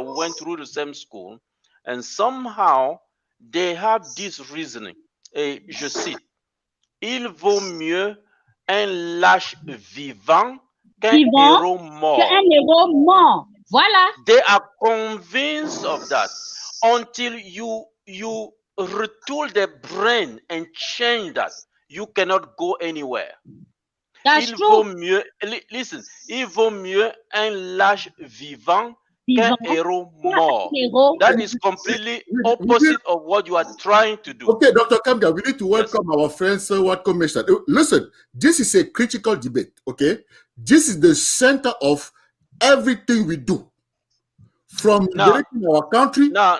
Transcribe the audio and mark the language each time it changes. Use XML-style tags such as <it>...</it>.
<en>We went through the same school, and somehow they have this reasoning.</en> <fr>Je cite, il vaut mieux un lâche vivant qu'un héros mort. Qu'un héros mort. Voilà.</fr> <en>They are convinced of that until you retool their brain and change that. You cannot go anywhere. That's</en> <fr>Vaut mieux,</fr> <en>listen,</en> <fr>il vaut mieux un lâche vivant qu'un héros mort.</fr> <en>That is completely opposite of what you are trying to do. Okay, Dr. Kambia, we need to welcome our friends, what commission. Listen, this is a critical debate, okay? This is the center of everything we do. From liberating our country.</en>